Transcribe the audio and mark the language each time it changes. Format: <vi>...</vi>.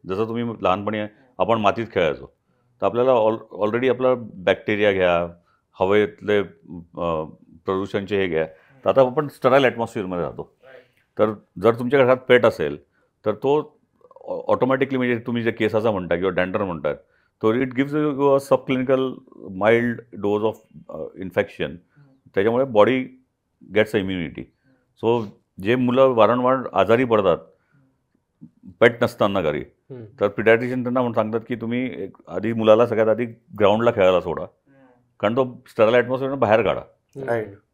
<mr>जसं तुम्ही लहानपणी आपण मातीत खेळायचो, तर आपल्याला ऑलरेडी आपला बॅक्टेरिया घ्या, हवेतले प्रदूषणचे हे घ्या, तर आता आपण स्टराईल ॲटमॉस्फिअरमध्ये राहतो. तर जर तुमच्या घरात पेट असेल तर तो ऑटोमॅटिकली, म्हणजे तुम्ही जे केसाचा म्हणता किंवा डॅन्डर म्हणतात,</mr> <en>तो it gives you a sub clinical mild dose of infection.</en> <mr>त्याच्यामुळे</mr> <en>Body gets immunity.</en> <mr>सो जे मुलं वारंवार आजारी पडतात पेट नसताना घरी, तर पिडॅट्रिशियन त्यांना म्हणून सांगतात की तुम्ही आधी मुलाला सगळ्यात आधी ग्राउंडला खेळायला सोडा, कारण तो स्टरल ॲटमॉस्फिअर बाहेर काढा.</mr> <en>Right.</en>